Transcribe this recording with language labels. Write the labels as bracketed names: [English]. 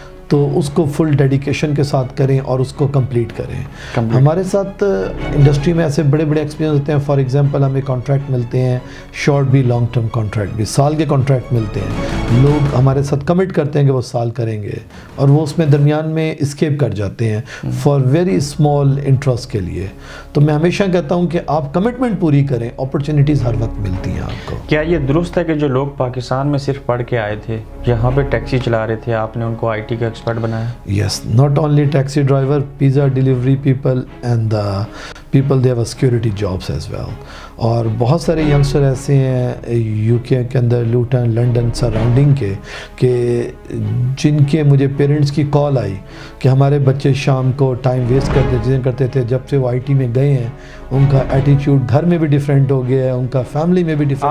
[Urdu] تو اس کو فل ڈیڈیکیشن کے ساتھ کریں اور اس کو کمپلیٹ کریں۔ ہمارے ساتھ انڈسٹری میں ایسے بڑے بڑے ایکسپیرینس ہوتے ہیں، فار ایگزامپل ہمیں کانٹریکٹ ملتے ہیں، شارٹ بھی لانگ ٹرم کانٹریکٹ بھی، سال کے کانٹریکٹ ملتے ہیں، لوگ ہمارے ساتھ کمٹ کرتے ہیں کہ وہ سال کریں گے اور وہ اس میں درمیان میں اسکیپ کر جاتے ہیں [English] for very small interest [Urdu] کے لیے۔ تو میں ہمیشہ کہتا ہوں کہ آپ کمٹمنٹ پوری کریں، اپرچونیٹیز ہر وقت ملتی ہیں آپ کو۔ کیا یہ درست ہے کہ جو لوگ پاکستان میں صرف پڑھ کے آئے تھے، یہاں پہ ٹیکسی چلا رہے تھے، آپ نے ان کو آئی ٹی کا ایکسپرٹ بنایا؟ [English] Yes, not only taxi driver, pizza delivery people and people they have a security jobs as well. [Urdu] اور بہت سارے ینگسٹر ایسے ہیں یو کے اندر، لوٹن، لنڈن سراؤنڈنگ کے، کہ جن کے مجھے پیرنٹس کی کال آئی کہ ہمارے بچے شام کو ٹائم ویسٹ کرتے تھے، جب سے وہ آئی ٹی میں گئے ہیں ان کا ایٹیٹیوڈ گھر میں بھی ڈیفرینٹ ہو گیا ہے، ان کا فیملی میں بھی ڈیفرینٹ۔